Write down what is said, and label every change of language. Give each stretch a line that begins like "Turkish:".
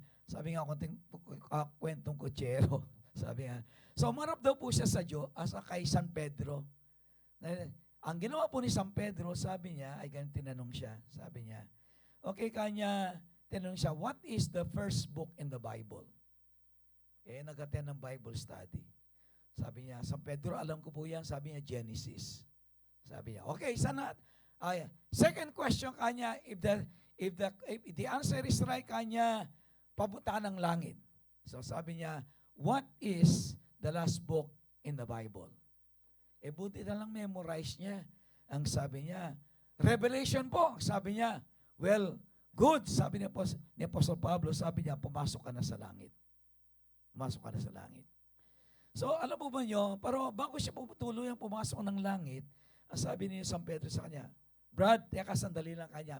Filipino: Sabi nga, kwentong kutsero. Sabi nga. So, marap daw po siya sa kay San Pedro. Ang ginawa po ni San Pedro, sabi niya, ay ganun tinanong siya. Sabi niya, okay, tinanong siya,
English: what is the first book in the Bible?
Filipino: Nag-attend ng Bible study. Sabi niya, San Pedro, alam ko po yan. Sabi niya, Genesis. Sabi niya, okay, sana.
English: Second question
Filipino: kanya,
English: if the answer is right,
Filipino: kanya papunta ng langit. So sabi niya,
English: what is the last book in the Bible?
Filipino: Buti na lang memorize niya. Ang sabi niya, Revelation po. Sabi niya,
English: well, good.
Filipino: Sabi ni Apostle Pablo, sabi niya, pumasok ka na sa langit. Pumasok ka na sa langit. So alam mo ba niyo, pero bago siya tuluyang pumasok ng langit, ang sabi ni San Pedro sa kanya, Brad, teka sandali lang kanya.